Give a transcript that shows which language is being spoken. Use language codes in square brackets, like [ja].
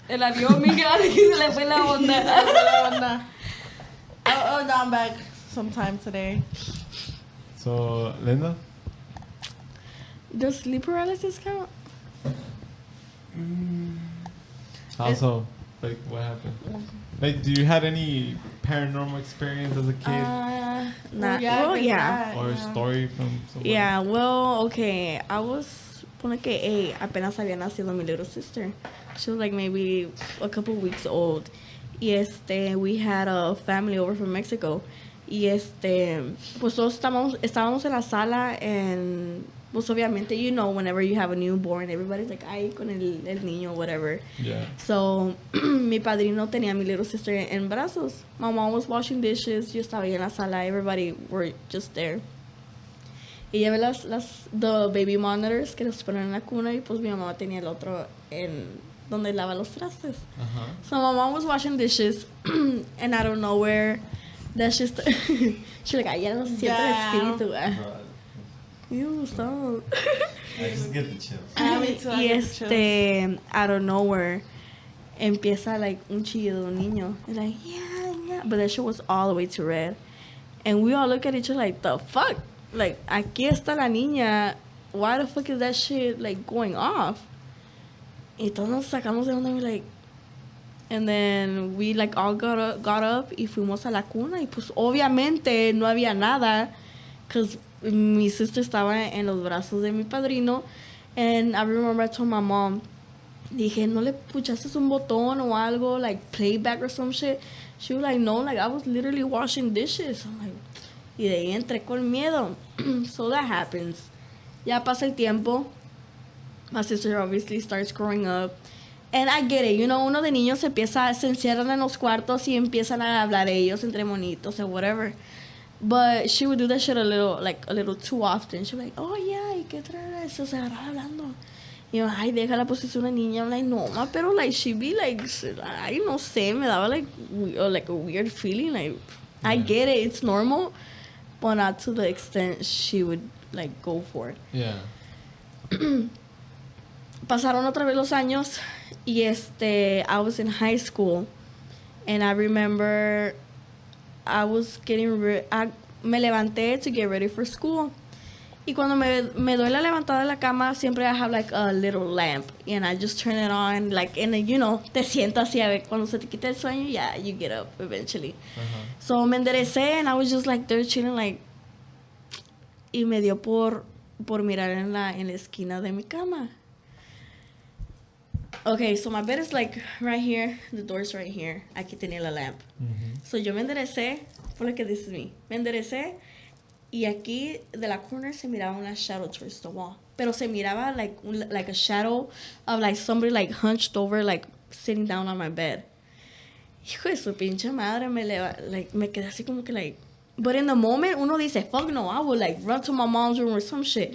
[es] El avión, mira, que se le fue la onda. [en] Oh, no, I'm back sometime today. So, Linda? Does sleep paralysis count? How so? Like, what happened? Like, do you had any paranormal experience as a kid? Nah. Yeah, Well, there's yeah. that, Or a yeah. story from someone? Yeah, well, okay. I was, [es] pone que apenas había nacido mi little sister. [en] She was like maybe a couple weeks old. Y we had a family over from Mexico. [es] Y pues todos estábamos en la sala [en] and [es] pues obviamente, [en] you know, whenever you have a newborn, everybody's like, [es] ay, con el niño, [en] whatever. Yeah. So, [es] mi padrino tenía a mi little sister en brazos. [en] My mom was washing dishes. [es] Yo estaba ahí en la sala. [en] Everybody were just there. [es] Y llevé [en] the baby monitors [es] que los ponen en la cuna y pues mi mamá tenía el otro en donde lava los trastes. [en] Uh-huh. So my mom was washing dishes and out of nowhere, that's just she's like, [es] ay, ya no siento el espíritu. [en] Ew, stop. I just get the chills. [es] Y [en] out of nowhere, [es] empieza like un chillido de un niño. [en] And like, yeah. But that shit was all the way to red. And we all look at each other like, the fuck? Like, [es] aquí está la niña. [en] Why the fuck is that shit like going off? [es] Y todos nos sacamos de onda, [en] like, and then we like all got up [es] y fuimos a la cuna y pues obviamente no había nada [en] because [es] mi sister estaba en los brazos de mi padrino. [en] And I remember I told my mom, [es] dije, ¿no le puchaste un botón o algo, [en] like playback or some shit? She was like, no, like I was literally washing dishes. I'm like, [es] y de ahí entré con miedo. [en] So that happens. [es] Ya pasa el tiempo. [en] My sister obviously starts growing up. [es] And I get it, you know, uno de niños se encierran en los cuartos y empiezan a hablar ellos entre monitos or whatever. [en] But she would do that shit a little too often. She was like, oh yeah, [es] ¿y qué trae eso? Se agarraba hablando. Y yo, ay, déjala, pues es una niña. [en] I'm like, [es] no, ma, pero [en] like, she be like, [es] ay, no sé, me daba [en] like a weird feeling. Like, I get it, it's normal, but not to the extent she would like go for it. Yeah. [es] Pasaron otra vez los años y [en] I was in high school and I remember I was getting [es] me levanté [en] to get ready for school. [es] Y cuando me doy la levantada de la cama, siempre [en] I have like a little lamp. And I just turn it on, like, and then, you know, [es] te sientas así a ver, cuando se te quita el sueño, [en] yeah, you get up eventually. [es] So me enderecé [en] and I was just like there chilling, like, [es] y me dio por mirar en la esquina de mi cama. [en] Okay, so my bed is like right here, the door's right here. [es] Aquí tenía la lamp. So yo me enderecé, por lo que dices me enderecé. Y aquí de la corner se miraba una shadow towards the wall. Pero se miraba [en] like a shadow of like somebody like hunched over, like sitting down on my bed. [es] Hijo de su pinche madre, me quedé así como que like. [en] But in the moment, [es] uno dice, [en] fuck no, I would like run to my mom's room or some shit.